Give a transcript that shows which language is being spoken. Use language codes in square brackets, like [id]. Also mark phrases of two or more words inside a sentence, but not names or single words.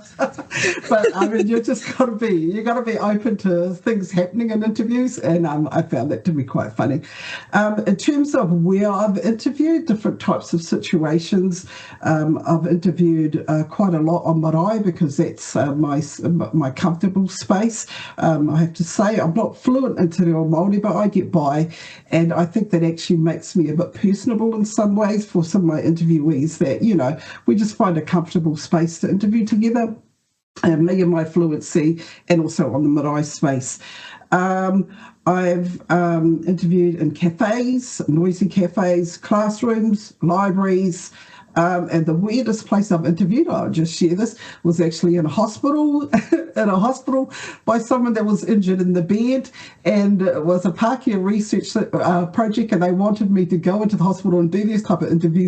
[en] But I mean, you got to be open to things happening in interviews, and I found that to be quite funny. In terms of where I've interviewed different types of situations, I've interviewed quite a lot on marae because that's my comfortable space. I have to say I'm not fluent in [mi] te reo Māori, [en] but I get by, and I think that actually makes me a bit personable in some ways for some of my interviewees that, we just find a comfortable space to interview together, me and my fluency, and also on the marae space. I've interviewed in cafes, noisy cafes, classrooms, libraries, and the weirdest place I've interviewed, I'll just share this, was actually in a hospital, by someone that was injured in the bed, and it was a Pākehā research project, and they wanted me to go into the hospital and do these type of interviews.